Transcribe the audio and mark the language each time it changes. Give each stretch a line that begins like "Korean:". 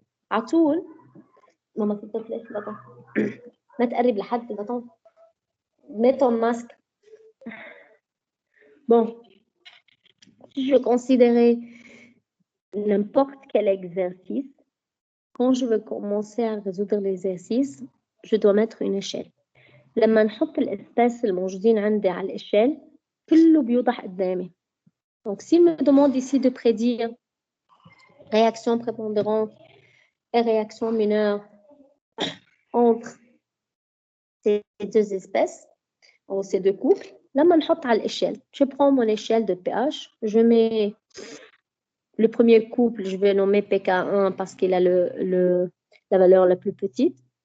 Arabic: عطول ماما
French: s'il te plaît
Arabic: بطل ما تقرب لحد بطل
French: mets ton masque. Bon, si je veux considérer n'importe quel exercice, quand je veux commencer à résoudre l'exercice, je dois mettre une échelle.
Arabic: لما نحط الاسباس الموجودين عندي على الإشال كله بيوضح قدامي.
French: Donc, s'il me demande ici de prédire réaction prépondérante et réaction mineure entre ces deux espèces, ou ces deux couples,
Arabic: لما نحط على الإشال,
French: je prends mon échelle de pH, je mets le premier couple, je vais nommer pK1 parce qu'il a la valeur la plus petite.